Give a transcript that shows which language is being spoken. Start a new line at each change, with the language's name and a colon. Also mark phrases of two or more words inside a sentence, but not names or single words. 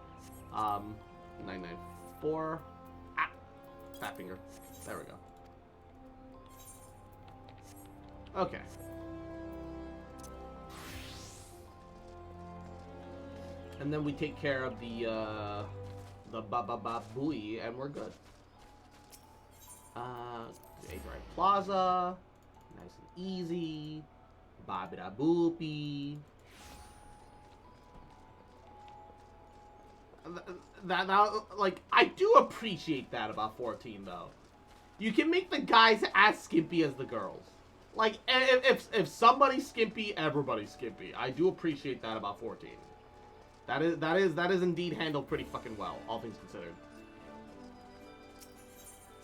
English: 994. Ah, fat finger. There we go. Okay. And then we take care of the ba-ba-ba-booey, and we're good. Abright Plaza. Nice and easy. Ba-ba-da-boopy. That, like, I do appreciate that about 14, though. You can make the guys as skimpy as the girls. Like, if somebody's skimpy, everybody's skimpy. I do appreciate that about 14. That is indeed handled pretty fucking well, all things considered.